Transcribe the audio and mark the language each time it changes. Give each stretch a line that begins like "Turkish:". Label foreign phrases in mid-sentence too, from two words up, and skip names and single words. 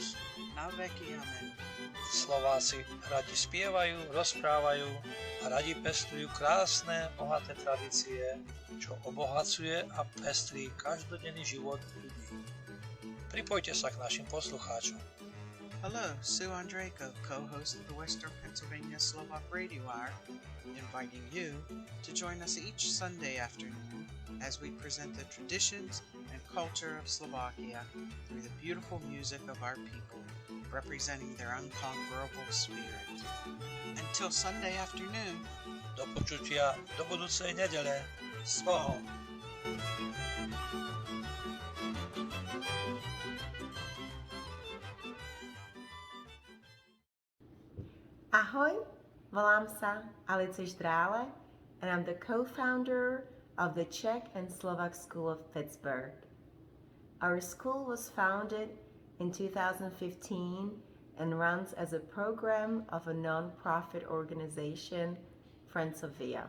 Slovak: Na veky amen. Slováci radi spievajú, rozprávajú a radi pestrujú krásne, bohaté tradície, čo obohacuje a pestrí každodenný život ľudí. Pripojte sa k našim poslucháčom.
English: Hello, Sue Andreyko, co-host of the Western Pennsylvania Slovak Radio Hour, inviting you to join us each Sunday afternoon as we present the traditions and culture of Slovakia through the beautiful music of our people, representing their unconquerable spirit. Until Sunday afternoon.
Slovak: Do počutia do budúcej nedele. Svoho. Ahoj, volám sa
English: Alice Štrále and I'm the co-founder of the Czech and Slovak School of Pittsburgh. Our school was founded in 2015 and runs as a program of a non-profit organization, Friends of Via.